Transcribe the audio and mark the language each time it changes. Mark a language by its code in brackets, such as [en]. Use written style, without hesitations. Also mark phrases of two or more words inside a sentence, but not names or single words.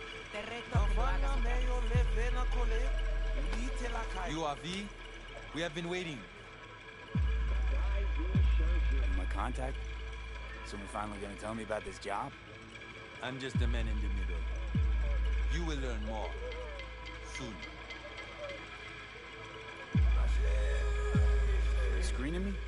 [ht] Enfant nan men yo leve nan kole, li te la kay. [en] You Avi? We have been waiting. My contact? Someone finally gonna tell me about this job? I'm just the man in the middle. You will learn more. Soon. Screening me?